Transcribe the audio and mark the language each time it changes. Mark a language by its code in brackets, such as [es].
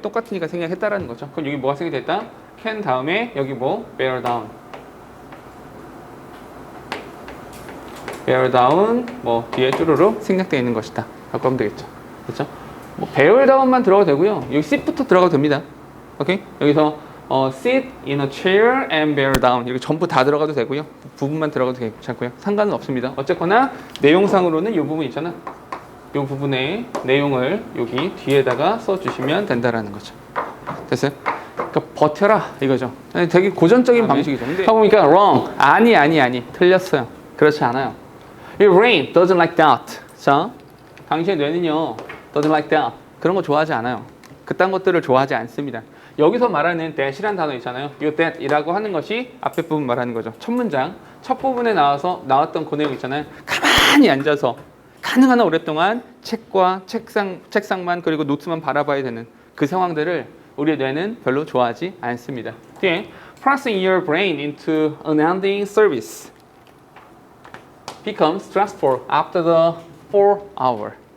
[ko] 똑같으니까 생략했다라는 거죠. 그럼 여기 뭐가 생략됐다? can 다음에 여기 뭐? bear down. bear down 뭐 뒤에 쭈루루 생략되어 있는 것이다. 라고 하면 되겠죠. 그렇죠? 뭐 bear down만 들어가도 되고요. 여기 sit부터 들어가도 됩니다. 오케이? 여기서 [en] sit in a chair and bear down [ko] 이렇게 전부 다 들어가도 되고요. 부분만 들어가도 괜찮고요. 상관은 없습니다. 어쨌거나 내용상으로는 이 부분 있잖아. 이 부분의 내용을 여기 뒤에다가 써주시면 된다라는 거죠. 됐어요? 그러니까 버텨라 이거죠. 되게 고전적인 방식이죠. 근데 해보니까 wrong. 아니. 틀렸어요. 그렇지 않아요. [en] Your brain doesn't like that. [ko] 자, 당신의 뇌는요 [en] doesn't like that. [ko] 그런 거 좋아하지 않아요. 그딴 것들을 좋아하지 않습니다. 여기서 말하는 that이란 단어 있잖아요. 이 that이라고 하는 것이 앞에 부분 말하는 거죠. 첫 문장, 첫 부분에 나왔던 그 내용 있잖아요. 가만히 앉아서 가능한 한 오랫동안 책과 책상만 그리고 노트만 바라봐야 되는 그 상황들을 우리 뇌는 별로 좋아하지 않습니다. 뒤에 [en] pressing your brain into unending service becomes stressful after the 4 hour.